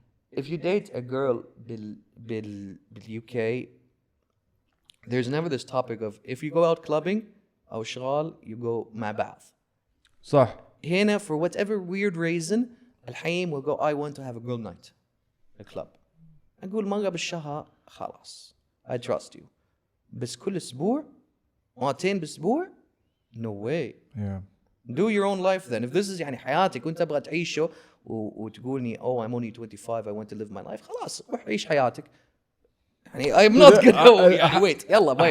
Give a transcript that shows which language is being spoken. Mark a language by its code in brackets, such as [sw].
[en] If you date a girl bil UK, there's never this topic of if you go out clubbing [ar] أو شغال, [en] you go [ar] مع بعض. صح. [en] هنا for whatever weird reason الحين will go I want to have a girl night a club. [ar] أقول مرة بالشهر خلاص. [en] I trust you. [ar] بس كل أسبوع مرتين بالأسبوع [en] no way. Yeah. Do your own life then. If this is [ar] حياتك وانت تبغى تعيشه وتقولني [en] oh I'm only 25 I want to live my life [ar] خلاص روح عيش حياتك. [en] I'm not gonna wait يلا bye.